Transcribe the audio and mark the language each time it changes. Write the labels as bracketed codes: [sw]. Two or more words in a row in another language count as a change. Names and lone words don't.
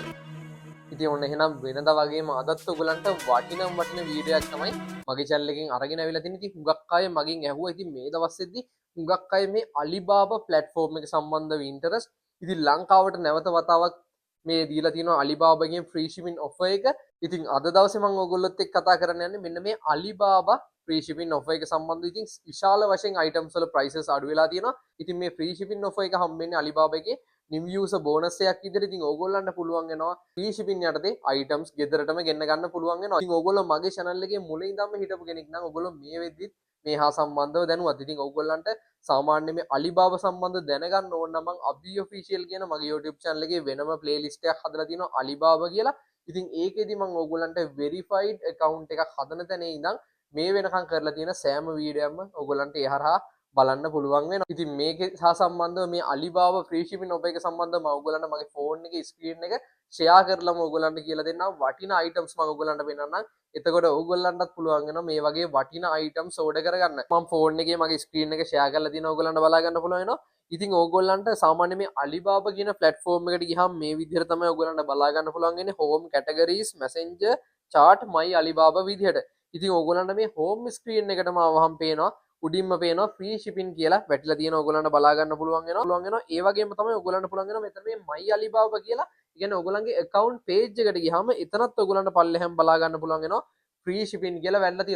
[si] ඉතින් ඔන්න එහෙනම් වෙනදා වගේම අදත් ඔයගලන්ට වටින වීඩියෝ එකක් තමයි මගේ channel එකෙන් අරගෙන අවිලා තින්නේ. ඉතින් හුඟක් අය මගෙන් ඇහුවා ඉතින් මේ දවස්වලදී හුඟක් අය මේ Alibaba platform එක සම්බන්ධව interest. ඉතින් ලංකාවට නැවත වතාවක් මේ දීලා තියෙනවා Alibaba ගෙන් [en] free shipping offer [si] එක. ඉතින් අද දවසේ මම ඔයගොල්ලොත් එක්ක කතා කරන්න යන්නේ මෙන්න මේ Alibaba [en] free shipping offer [si] එක සම්බන්ධව. ඉතින් විශාල වශයෙන් items වල prices අඩු වෙලා තියෙනවා. ඉතින් මේ [en] free shipping offer [si] එක හම්බෙන්නේ Alibaba එකේ [en] new user bonus [si] එකක් විදිහට. ඉතින් ඕගොල්ලන්ට පුළුවන් වෙනවා [en] free shipping [si] යටතේ items ගෙදරටම ගෙන්න ගන්න පුළුවන් වෙනවා. ඉතින් ඕගොල්ලෝ මගේ channel එකේ මුලින් ඉඳන්ම හිටපු කෙනෙක් නම් ඕගොල්ලෝ මේ වෙද්දිත් මේ හා සම්බන්ධව දැනුවත්. ඉතින් ඕගොල්ලන්ට සාමාන්‍ය මේ Alibaba සම්බන්ධව දැනගන්න ඕන නම් මම Abhi Official කියන මගේ YouTube channel එකේ වෙනම playlist එකක් හදලා තියෙනවා Alibaba කියලා. ඉතින් ඒකෙදි මම ඕගොල්ලන්ට [en] verified account [si] එකක් හදන තැනේ ඉඳන් මේ වෙනකන් කරලා තියෙන සෑම වීඩියෝයක්ම ඕගොල්ලන්ට ඒ හරහා බලන්න පුළුවන් වෙනවා. ඉතින් මේක සහ සම්බන්ධව මේ Alibaba [en] free shipping offer [si] එක සම්බන්ධව මම ඕගොල්ලන්ට මගේ phone එකේ screen එක share කරලාම ඕගොල්ලන්ට කියලා දෙන්නම්. වටිනා items මම ඕගොල්ලන්ට පෙන්නන්නම්. එතකොට ඕගොල්ලන්ටත් පුළුවන් වෙනවා මේ වගේ වටිනා items order කරගන්න. මම phone එකේ මගේ screen එක share කරලා තියෙනවා ඕගොල්ලන්ට බලා ගන්න පුළුවන් වෙනවා. ඉතින් ඕගොල්ලන්ට සාමාන්‍ය මේ Alibaba කියන platform එකට ගියාම මේ විදිහට තමයි ඕගොල්ලන්ට බලා ගන්න පුළුවන් වෙන්නේ [en] home categories messenger chart my Alibaba [si] විදිහට. ඉතින් ඕගොල්ලන්ට මේ [en] home screen [si] එකටම ආවහම පේනවා උඩින්ම පේනවා [en] free shipping [si] කියලා වැටිලා තියෙන ඕගොල්ලන්ට බලා ගන්න පුළුවන් වෙනවා. ඒ වගේම තමයි ඕගොල්ලන්ට පුළුවන් වෙනවා මෙතන මේ [en] my Alibaba [si] කියලා. ඒ කියන්නේ ඕගොල්ලන්ගේ [en] account page [si] එකට ගියාම එතනත් ඕගොල්ලන්ට පල්ලෙහාම බලා ගන්න පුළුවන් වෙනවා [en] free shipping [si] කියලා වැටලා තියෙනවා.